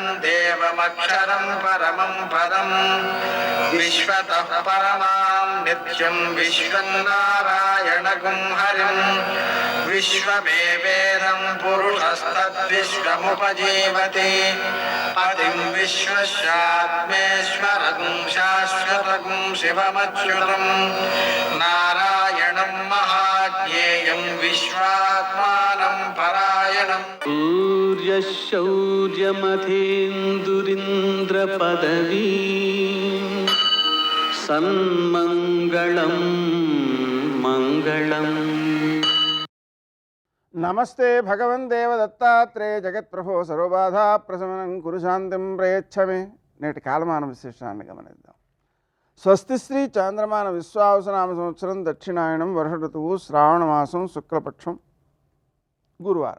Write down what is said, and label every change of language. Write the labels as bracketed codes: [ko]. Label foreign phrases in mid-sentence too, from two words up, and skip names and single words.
[sa] देवमक्षरं परमं पदं विश्वतः परमां नित्यं विश्वं नारायणगुं हरिं विश्वमेवेदं पुरुषस्तद्विश्वमुपजीवति पतिं विश्वस्यात्मेश्वरगुं शाश्वतगुं शिवमच्युतं नारायणं महाज्ञेयं विश्वात्मानं परायणम् सूर्यशौर्यमथेन्दुरिन्द्रपदवी सन्मङ्गलं मङ्गलम्। నమస్తే భగవన్ దేవదత్తాత్రేయ జగత్ప్రభో సర్వబాధా ప్రశమనం కురు శాంతిం ప్రయచ్చమే. [te] నేటి కాలమాన విశేషాన్ని గమనిద్దాం. స్వస్తి శ్రీ చాంద్రమాన విశ్వావసనామ సంవత్సరం దక్షిణాయనం వర్ష ఋతువు శ్రావణమాసం శుక్లపక్షం గురువారం.